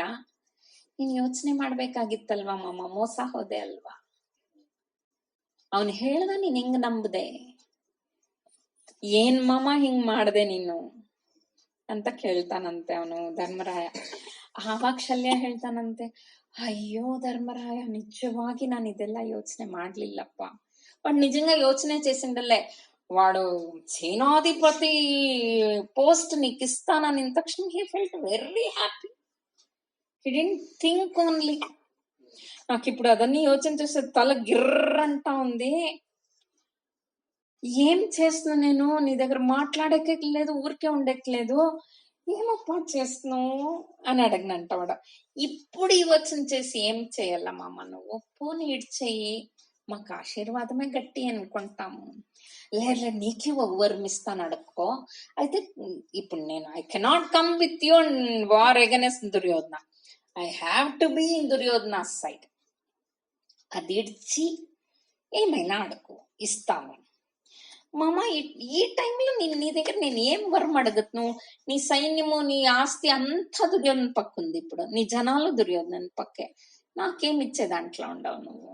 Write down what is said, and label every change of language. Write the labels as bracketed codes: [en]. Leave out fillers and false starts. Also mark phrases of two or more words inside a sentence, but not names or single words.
[kn] ನೀನ್ ಯೋಚನೆ ಮಾಡ್ಬೇಕಾಗಿತ್ತಲ್ವಾ ಮಾಮ, ಮೋಸ ಹೋದೆ ಅಲ್ವಾ? ಅವನ್ ಹೇಳ್ದ, ನೀನ್ ಹಿಂಗ್ ನಂಬದೆ? ಏನ್ ಮಾಮ ಹಿಂಗ್ ಮಾಡ್ದೆ ನೀನು ಅಂತ ಕೇಳ್ತಾನಂತೆ ಅವನು ಧರ್ಮರಾಯ. ಆವಾಗ ಶಲ್ಯ ಹೇಳ್ತಾನಂತೆ, అయ్యో ధర్మరాయ, నిజವಾಗಿ ನಾನು ಇದೆಲ್ಲ ಯೋಚನೆ ಮಾಡ್ಲಿಲ್ಲಪ್ಪ. [te] వాడు నిజంగా యోచనే చేసిండలే. వాడు సేనాధిపతి పోస్ట్ నీకు ఇస్తానని తక్షణ [en] he felt very happy. He didn't think only. [te] నాకు ఇప్పుడు అదన్నీ యోచన చేస్తే తల గిర్రంటా ఉంది. ఏం చేస్తున్నా నేను? నీ దగ్గర మాట్లాడకే లేదు, ఊరికే ఉండట్లేదు, ఏమప్పా చేస్తున్నావు అని అడిగినంట వాడు. ఇప్పుడు ఈ యోచన చేసి ఏం చేయాల మామ నువ్వు? పోనీ ఇడ్చేయి, మాకు ఆశీర్వాదమే గట్టి అనుకుంటాము. లేదు నీకే వర్మిస్తాను అడుక్కో. అయితే ఇప్పుడు నేను [en] I cannot come with you war against Duryodhana. I have to be in Duryodhana side. [te] అది ఇడ్చి ఏమైనా అడుగు, ఇస్తాము. మామ ఈ టైంలో నీ దగ్గర నేను ఏం వరం అడగను? నీ సైన్యము, నీ ఆస్తి అంతా దుర్యోధన పక్కుంది. ఇప్పుడు నీ జనాలు దుర్యోధన పక్కే. నాకేం ఇచ్చే దాంట్లో ఉండవు నువ్వు.